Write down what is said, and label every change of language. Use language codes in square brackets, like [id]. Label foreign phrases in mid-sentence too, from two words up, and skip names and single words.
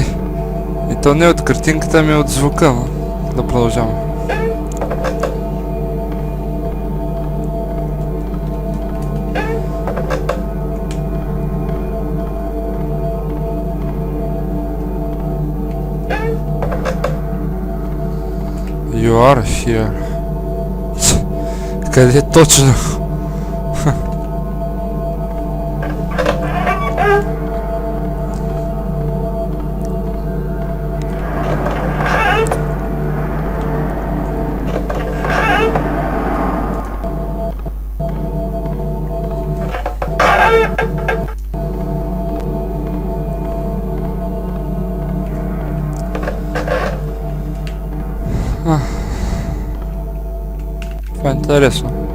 [bg] И то не от картинката, ми от звука, но да продължаваме. [en] You are here. [bg] Къде е точно? Това е интересно.